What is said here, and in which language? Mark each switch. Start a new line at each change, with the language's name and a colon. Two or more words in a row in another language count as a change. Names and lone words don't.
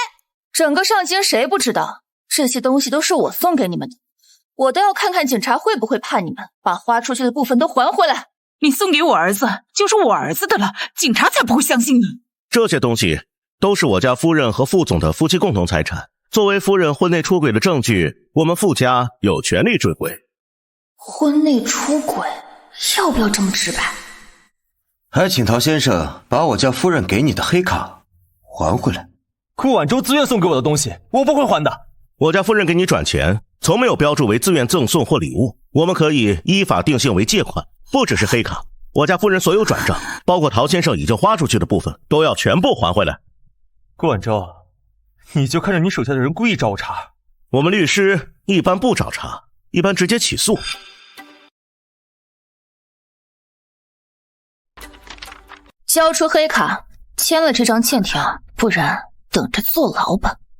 Chinese: 整個上京誰不知道，這些東西都是我送給你們的。我都要看看警察會不會判你們，把花出去的部分都還回來。你送給我兒子就是我兒子的了，警察才不會相信你。這些東西都是我家夫人和傅總的夫妻共同財產，作為夫人婚內出軌的證據，我們傅家有權利追回。婚內出軌，要不要這麼直白？還請陶先生把我家夫人給你的黑卡還回來。顧晚舟自願送給我的東西，我不會還的。我家夫人給你轉錢，從沒有標注為自願贈送或禮物，我們可以依法定性為借款，不只是黑卡。我家夫人所有轉賬，包括陶先生已經花出去的部分，都要全部還回來。顧晚舟，你就看着你手下的人故意找我茬。我們律師一般不找茬，一般直接起訴。交出黑卡，簽了這張欠條，不然等着坐牢吧。